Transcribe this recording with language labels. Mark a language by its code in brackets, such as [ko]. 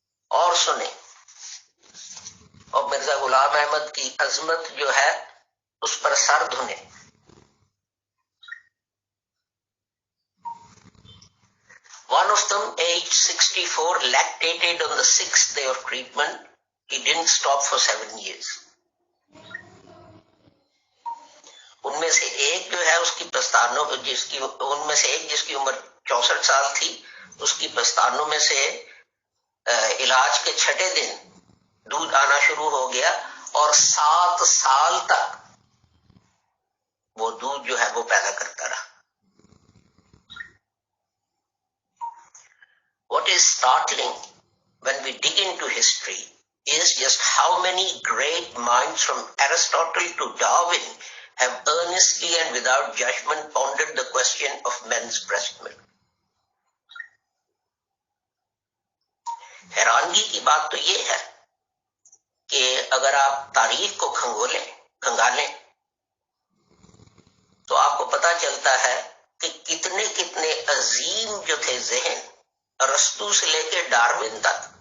[ur] اور سنیں، اور مرزا غلام احمد کی عظمت جو ہے اس پر سر دھنے. [en] One of them, aged 64, lactated on the 6th day of treatment. He didn't stop for 7 years. [ur] ان میں سے ایک جو ہے اس کی پستانوں ان میں سے ایک جس کی عمر 64 سال تھی، اس کی پستانوں میں سے علاج کے 6 دن دودھ آنا شروع ہو گیا اور 7 سال تک وہ دودھ جو ہے وہ پیدا کرتا رہا. [en] What is startling when we dig into history is just how many great minds from Aristotle to Darwin have earnestly and without judgment pondered the question of men's breast milk. [ur] حیرانگی کی بات تو یہ ہے کہ اگر آپ تاریخ کو کھنگالیں تو آپ کو پتا چلتا ہے کہ کتنے عظیم جو تھے ذہن، ارسطو سے لے کے ڈارون تک،